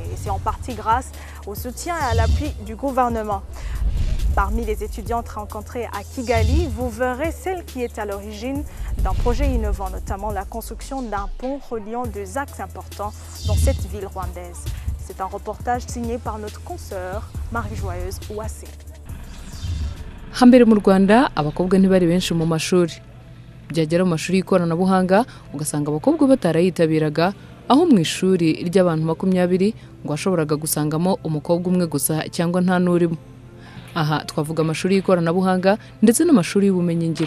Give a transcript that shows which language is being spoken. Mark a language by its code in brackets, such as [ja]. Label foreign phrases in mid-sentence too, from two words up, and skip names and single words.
[fr] Et c'est en partie grâce au soutien et à l'appui du gouvernement. Parmi les étudiantes rencontrées à Kigali, vous verrez celle qui est à l'origine d'un projet innovant, notamment la construction d'un pont reliant 2 axes importants dans cette ville rwandaise. C'est un reportage signé par notre consoeur Marie-Joyeuse Ouassé. [rw] Hambere mu Rwanda abakobwa ntibari benshi mu mashuri. Byagera mu mashuri y'ikoranabuhanga ugasanga abakobwa batarayitabiraga, aho mu ishuri ry'abantu 20 ngo washoboraga gusangamo umukobwa umwe gusa cyangwa nta n'urimo. Aha twavuga amashuri y'ikoranabuhanga ndetse n'amashuri y'ubumenyingiro.